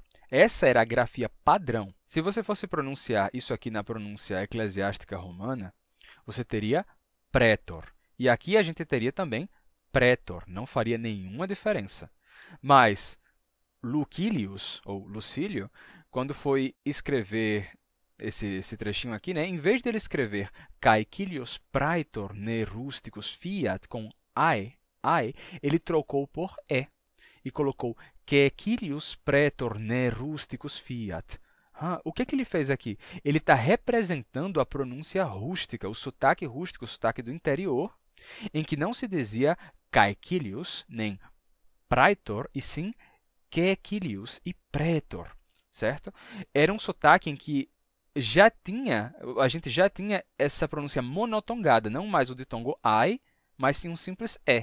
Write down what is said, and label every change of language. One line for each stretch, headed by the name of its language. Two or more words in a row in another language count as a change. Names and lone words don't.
Portuguese: Essa era a grafia padrão. Se você fosse pronunciar isso aqui na pronúncia eclesiástica romana, você teria pretor. E aqui a gente teria também pretor, não faria nenhuma diferença. Mas Lucilius, ou Lucílio, quando foi escrever esse trechinho aqui, né, em vez dele escrever
Latin: caecilius praetor ne rusticus fiat
Portuguese: com I, ele trocou por E e colocou
Latin: caecilius praetor ne rusticus fiat.
Portuguese: O que ele fez aqui? Ele está representando a pronúncia rústica, o sotaque rústico, o sotaque do interior, em que não se dizia caecilius nem praetor, e sim caecilius e pretor, certo? Era um sotaque em que a gente já tinha essa pronúncia monotongada, não mais o ditongo I, mas sim um simples E.